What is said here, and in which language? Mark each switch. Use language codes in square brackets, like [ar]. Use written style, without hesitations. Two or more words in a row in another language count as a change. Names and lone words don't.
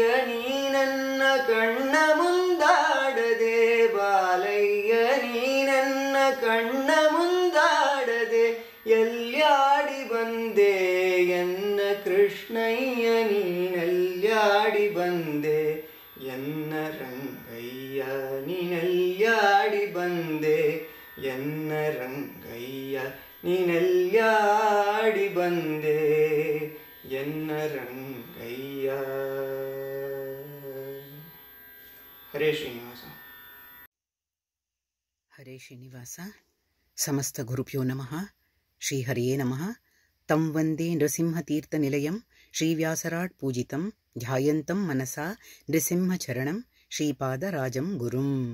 [kn] ನೀ ನನ್ನ ಕಣ್ಣ ಮುಂದಾಡದೆ ಬಾಲಯ್ಯ ನೀ ನನ್ನ ಕಣ್ಣ ಮುಂದಾಡದೆ ಎಲ್ಯಾಡಿ ಬಂದೆ ಎನ್ನ ಕೃಷ್ಣಯ್ಯ ನೀನಲ್ಯಾಡಿ ಬಂದೆ ಎನ್ನ ರಂಗಯ್ಯ ನೀನಲ್ಯಾಡಿ ಬಂದೆ ಎನ್ನ ರಂಗಯ್ಯ ನೀನಲ್ಯಾಡಿ ಬಂದೆ ಎನ್ನ ರಂಗಯ್ಯ. [sa] ಹರೇ ಶ್ರೀನಿವಾಸ. ಹರೇ ಶ್ರೀನಿವಾಸ. ಸಮಸ್ತ ಗುರುಭ್ಯೋ ನಮಃ. ಶ್ರೀಹರಿಯೇ ನಮಃ. ತಂ ವಂದೇ ನೃಸಿಂಹತೀರ್ಥನಿಲಯಂ ಶ್ರೀವ್ಯಾಸರಾಟ್ ಪೂಜಿತಂ ಧ್ಯಾಯಂತಂ ಮನಸಾ ನೃಸಿಂಹಚರಣಂ ಶ್ರೀಪಾದರಾಜಂ ಗುರುಂ.